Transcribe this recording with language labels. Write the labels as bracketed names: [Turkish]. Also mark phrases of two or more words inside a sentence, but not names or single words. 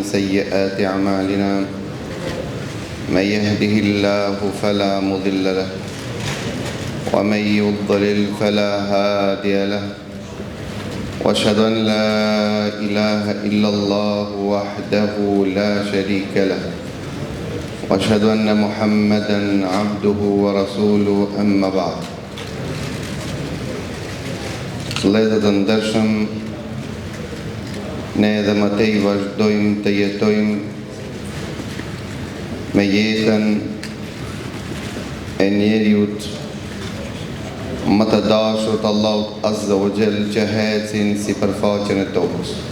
[Arabic] سيئات أعمالنا من يهده الله فلا مضل له ومن يضلل فلا هادي له وأشهد أن لا إله إلا الله وحده لا شريك له وأشهد أن محمدا عبده ورسوله أما بعد. [Albanian] Vëllezër të ndershëm, ne edhe më tej vazhdojmë të jetojmë me jetën e njeriut më të dashur të Allahut [Arabic] عز وجل [Albanian] që ecin sipërfaqen e tokës.